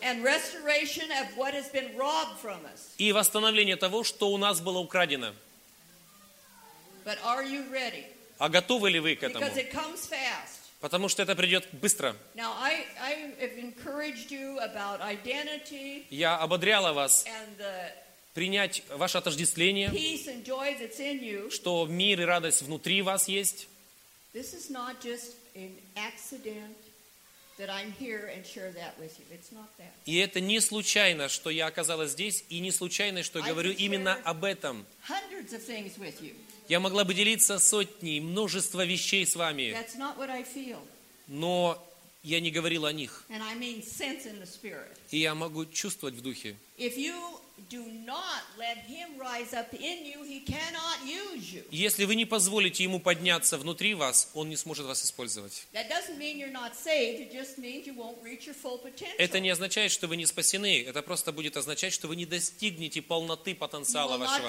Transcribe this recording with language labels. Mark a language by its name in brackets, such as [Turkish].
[English] And restoration of what has been robbed from us. [Russian] И восстановление того, что у нас было украдено. [English] But are you ready? [Russian] А готовы ли вы к этому? [English] Because it comes fast. [Russian] Потому что это придет быстро. [English] Now, I have encouraged you about identity. [Russian] Я ободряла вас принять ваше отождествление, [English] peace and joy that's in you. [Russian] Что мир и радость внутри вас есть. [English] This is not just an accident. That I'm here and share that with you. It's not that. [Russian] И это не случайно, что я оказалась здесь, и не случайно, что говорю именно об этом. [English] Hundreds of things with you. [Russian] Я могла бы делиться сотней, множество вещей с вами. [English] That's not what I feel. [Russian] Но я не говорила о них. [English] And I mean sense in the spirit. [Russian] И я могу чувствовать в духе. [English] If you do not let him rise up in you, he cannot use you. [Russian] Если вы не позволите ему подняться внутри вас, он не сможет вас использовать. [English] That doesn't mean you're not saved, it just means you won't reach your full potential. [Russian] Это не означает, что вы не спасены, это просто будет означать, что вы не достигнете полноты потенциала вашего.